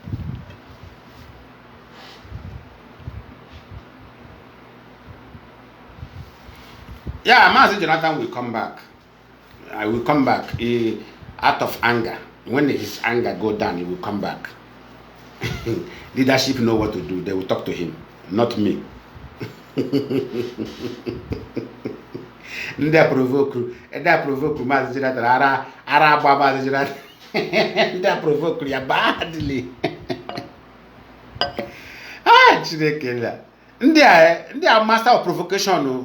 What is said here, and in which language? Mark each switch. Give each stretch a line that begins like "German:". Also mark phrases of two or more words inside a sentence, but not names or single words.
English: Yeah, Mazi Jonathan will come back. I will come back out of anger. When his anger go down, he will come back. Leadership know what to do. They will talk to him, not me. They provoke Mazi Jonathan. Mazi Jonathan. They provoke you badly. They are master of provocation.